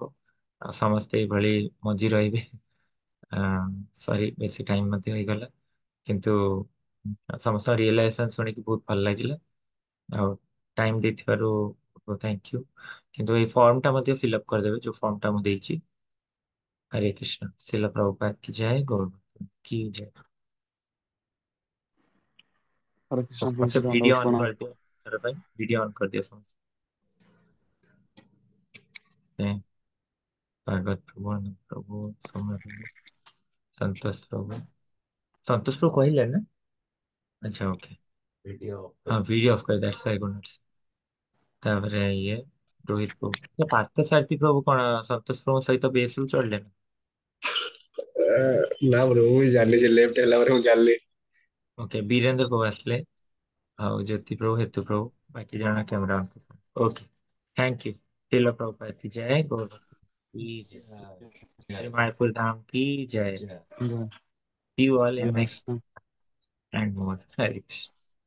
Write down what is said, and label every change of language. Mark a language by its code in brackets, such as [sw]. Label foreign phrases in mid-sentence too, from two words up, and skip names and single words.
[or] ଆଉ ସମସ୍ତେ ଏଇଭଳି ମଜି ରହିବେ। ସରି ବେଶୀ ଟାଇମ ମଧ୍ୟ ହେଇଗଲା, କିନ୍ତୁ ସମସ୍ତଙ୍କ ରିଏଲାଇଜେସନ ଶୁଣିକି ବହୁତ ଭଲ ଲାଗିଲା। ଆଉ ଟାଇମ ଦେଇଥିବାରୁ [en] thank you. [or] କିନ୍ତୁ ଏଇ ଫର୍ମଟା ମଧ୍ୟ ଫିଲ୍ଅପ୍ କରିଦେବେ ଯୋଉ ଫର୍ମଟା ମୁଁ ଦେଇଛି। [hi] हरे कृष्ण। शिला प्रभुपाद की जय, गौर भक्त की जय। हरे कृष्ण प्रभु [or] ସମସ୍ତେ [hi] जी [or] ଭିଡିଓ [hi] दंडवत [or] ଅନ୍ [hi] प्रणाम। [or] କରିଦିଅ, ଥର ପାଇଁ [en] video on [or] କରିଦିଅ ସମସ୍ତେ। [hi] जय भागवत प्रभु, आनंद प्रभु, सौम्य प्रभु, संतोष प्रभु [or] କହିଲେ ନା? ଆଚ୍ଛା ଓକେ। ହଁ [en] video off [or] କରି [en] that's I good. [or] ତାପରେ ଇଏ ରୋହିତ ପ୍ରଭୁ, ପାର୍ଥ ସାରଥୀ ପ୍ରଭୁ କଣ ସନ୍ତୋଷ ପ୍ରଭୁଙ୍କ ସହିତ ବେସରୁ ଚଳିଲେ ନା? ନା ବ୍ରୋ ମୁଁ ବି ଜାଣିନି, ସେ ଲେଫ୍ଟ ହେଲା ପରେ ମୁଁ ଜାଣିଲି। ଓକେ ବୀରେନ୍ଦ୍ର ପ୍ରଭୁ ଆସିଲେ ଆଉ ଜ୍ୟୋତି ପ୍ରଭୁ, ହେତୁ ପ୍ରଭୁ, ବାକି ଜଣ [en] camera on. OK thank you. [hi] शिला प्रभुपाद की जय, गौर भक्त की जय, श्री मायापुर धाम की जय। जय [en] See you all in [hi] हरे [en] next [hi] कृष्ण। [en] and more. Hare Krishna.